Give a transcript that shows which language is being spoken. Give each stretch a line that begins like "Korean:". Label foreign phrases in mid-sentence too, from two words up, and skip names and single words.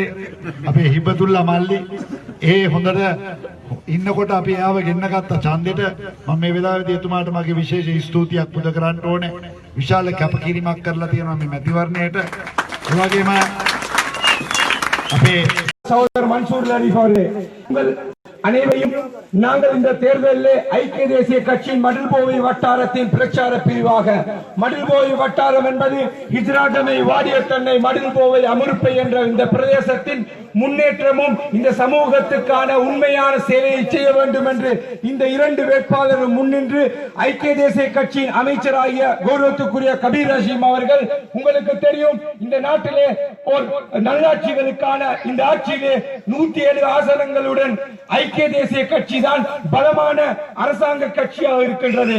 Sinhala: අපේ හිබතුල්ලා මල්ලි ඒ හොඳට ඉන්නකොට අපි එයාව ගෙන්න ගත්ත ඡන්දෙට මම මේ වෙලාවේදී එතුමාට මගේ විශේෂ ස්තුතියක් පුද කරන්න ඕනේ. විශාල කැපකිරීමක් කරලා තියෙනවා මේ මැතිවරණයට. ඒ වගේම අපේ
Tamil: சகோதரர் மன்சூர் ஷரீப் அவர்களே, உங்கள் அனைவரையும் நாங்கள் இந்த தேர்தலில் ஐக்கிய தேசிய கட்சியின் மடில்போவை வட்டாரத்தின் பிரச்சார பிரிவாக, மடில்போவை வட்டாரம் என்பது ஹிஜ்ராடமை, வாடியத்தன்னை, மடில்போவை, அமுருப்பை என்ற இந்த பிரதேசத்தின் முன்னேற்றமும் இந்த சமூகத்துக்கான உண்மையான சேவையை செய்ய வேண்டும் என்று இந்த இரண்டு வேட்பாளரும் முன்னின்று ஐக்கிய தேசிய கட்சியின் அமைச்சராகிய கௌரவத்துக்குரிய கபீர் ஹஷீம் அவர்கள், உங்களுக்கு தெரியும் இந்த நாட்டிலே ஒரு நல்லாட்சிகளுக்கான இந்த ஆட்சியிலே 107 ஆசனங்களுடன் ஐக்கிய தேசிய கட்சி தான் பலமான அரசாங்க கட்சியாக இருக்கின்றது.